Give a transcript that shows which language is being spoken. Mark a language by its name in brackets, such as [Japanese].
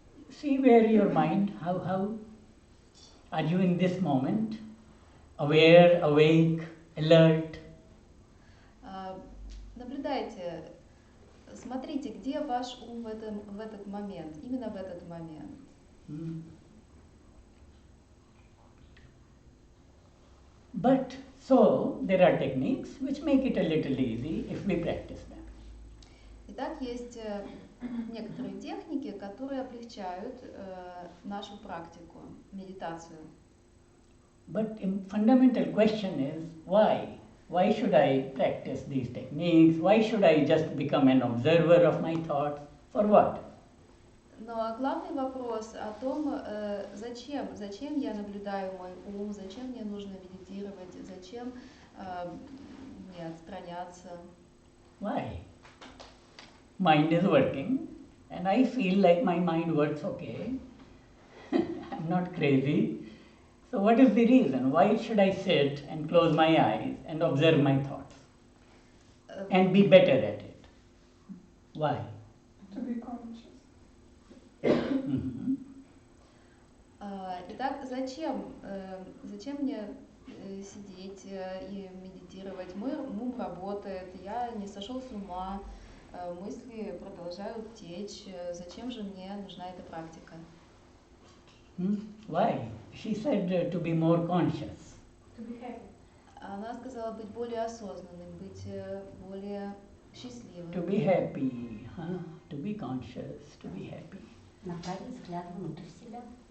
[English] See where your mind, how are you in this moment? Aware, awake, alert? [Russian] Наблюдайте, смотрите, где ваш ум в этот момент, именно в этот момент. [English] But so there are techniques which make it a little easy if we practice them. [Russian] Итак, есть некоторые техники, которые облегчают нашу практику, медитацию. [English] But a fundamental question is why? Why should I practice these techniques? Why should I just become an observer of my thoughts? For what? [Russian] Но главный вопрос о том, зачем я наблюдаю мой ум, зачем мне нужно медитировать, зачем мне отстраняться. [English] Why? Mind is working and I feel like my mind works okay. I'm not crazy. So what is the reason? Why should I sit and close my eyes and observe my thoughts and be better at it? Why? To be conscious. Mhm. [Russian] Итак, зачем мне сидеть и медитировать? Мой ум работает, я не сошел с ума, мысли продолжают течь. Зачем же мне нужна эта практика? [English] Why? She said to be more conscious. To be happy. [Russian] Она сказала быть более осознанным, быть более счастливым. [English] To be happy, to be conscious, to be happy. [Russian] Направить взгляд внутрь себя.